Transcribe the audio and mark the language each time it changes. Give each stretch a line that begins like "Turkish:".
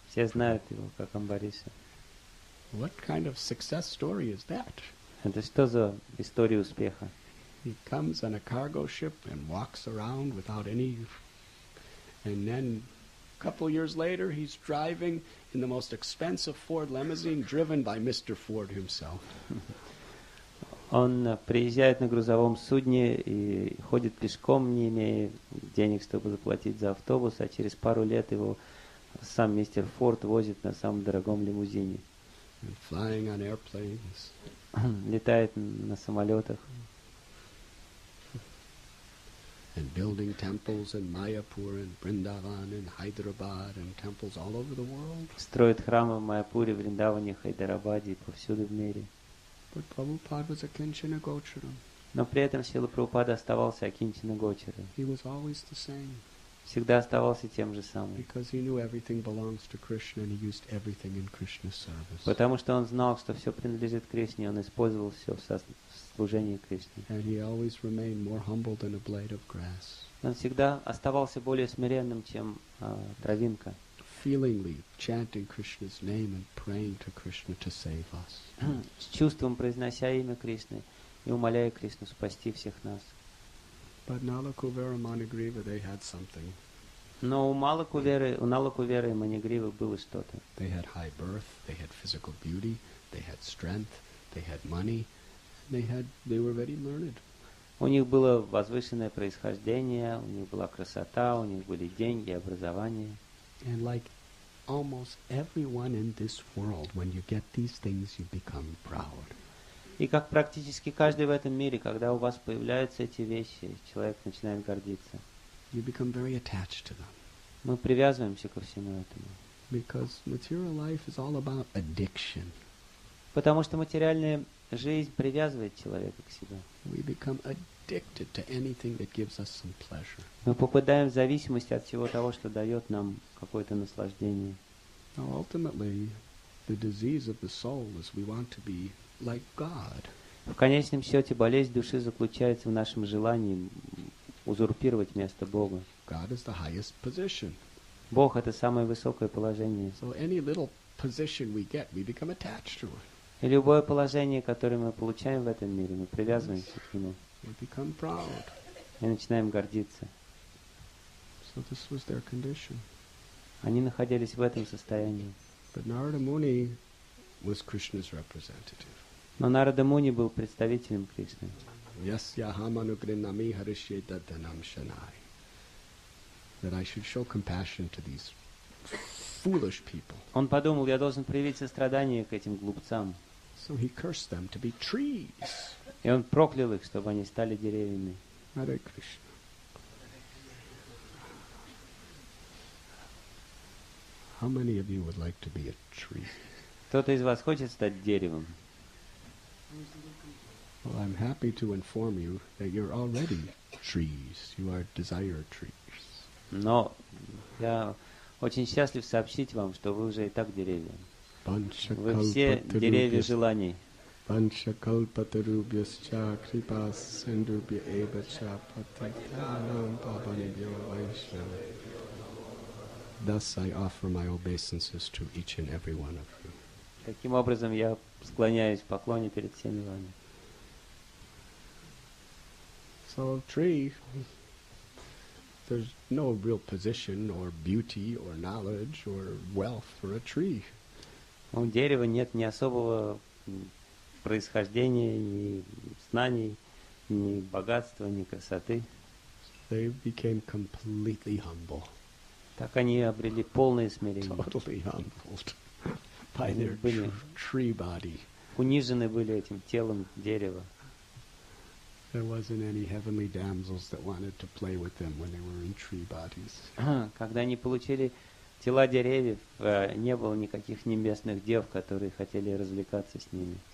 Russian: Все знают его как Амбариша.
English: What kind of success story is that?
Russian: Это что за история успеха?
English: He comes on a cargo ship and walks around without any... And then a couple years later, he's driving in the most expensive Ford limousine driven by Mr. Ford himself.
Russian: Он приезжает на грузовом судне и ходит пешком, не имея денег, чтобы заплатить за автобус, а через пару лет его сам мистер Форд возит на самом дорогом лимузине.
English: And flying on airplanes.
Russian: Летает на самолетах.
English: And building temples in Mayapur and Vrindavan and Hyderabad and temples all over the world.
Russian: Строит храмы в Майяпуре, Вриндаване, Хайдарабаде и повсюду в мире.
English: But Prabhupada was a Kinchana Gochara.
Russian: Но при этом Шрила Прабхупада оставался Акинчана Гочарой.
English: He was always the same.
Russian: Всегда оставался тем же самым.
English: Because he knew everything belongs to Krishna and he used everything in Krishna's service.
Russian: Потому что он знал, что все принадлежит Кришне, он использовал все в служении Кришне.
English: And he always remained more humble than a blade of grass.
Russian: Он всегда оставался более смиренным, чем травинка.
English: Feelingly chanting Krishna's name and praying to Krishna to save us.
Russian: С чувством произнося имя Кришны и умоляя Кришну спасти всех нас.
English: But Nala Kuvera Manigriva, they had something.
Russian: Но у Налакуверы и Манигривы было что-то.
English: They had high birth, they had physical beauty, they had strength, they had money, and they were very learned.
Russian: У них было возвышенное происхождение, у них была красота, у них были деньги, образование.
English: And like almost everyone in this world, when you get these things, you become proud.
Russian: И как практически каждый в этом мире, когда у вас появляются эти вещи, человек начинает гордиться.
English: You become very attached to them.
Russian: Мы привязываемся ко всему этому.
English: Because material life is all about addiction.
Russian: Потому что материальная жизнь привязывает человека к себе.
English: We become addicted to anything that gives us some pleasure.
Russian: Мы попадаем в зависимость от всего того, что дает нам какое-то наслаждение.
English: Now ultimately, the disease of the soul is we want to be like God.
Russian: В конечном счете, болезнь души заключается в нашем желании узурпировать место Бога.
English: God is the highest position.
Russian: Бог — это самое высокое положение.
English: So any little position we get, we become attached to it.
Russian: И любое положение, которое мы получаем в этом мире, мы привязываемся к нему.
English: We become proud.
Russian: И начинаем гордиться.
English: So this was their condition.
Russian: Они находились в этом состоянии.
English: But Narada Muni was Krishna's representative.
Russian: Но Нарада Муни был представителем Кришны.
Sanskrit: Yasyahamanugrинами harishyedadanam shanai.
English: That I should show compassion to these foolish people.
Russian: Он подумал, я должен проявить сострадание к этим глупцам.
English: So he cursed them to be trees.
Russian: И он проклял их, чтобы они стали деревьями.
English: Hare Krishna. How many of you would like to be a tree?
Russian: Кто-то из вас хочет стать деревом?
English: Well, I'm happy to inform you that you're already trees. You are desire trees.
Russian: Но я очень счастлив сообщить вам, что вы уже и так деревья. Вы все деревья желаний.
Sanskrit: Panchakalpatarubhyascha kripas sindubhya evacha patitanam pavanebhyo vaishnava.
English: Thus I offer my obeisances to each and every one of you.
Russian: Таким образом, я склоняюсь в поклоне перед всеми вами.
English: So, tree, there's no real position or beauty or knowledge or wealth for a tree.
Russian: У дерева нет ни особого происхождения, ни знаний, ни богатства, ни красоты.
English: They became completely humble.
Russian: Так они обрели полное смирение.
English: Totally humbled by their tree body.
Russian: Унижены были этим телом дерева.
English: There wasn't any heavenly damsels that wanted to play with them when they were in tree bodies.
Russian: Когда они получили тела деревьев, не было никаких небесных дев, которые хотели развлекаться с ними.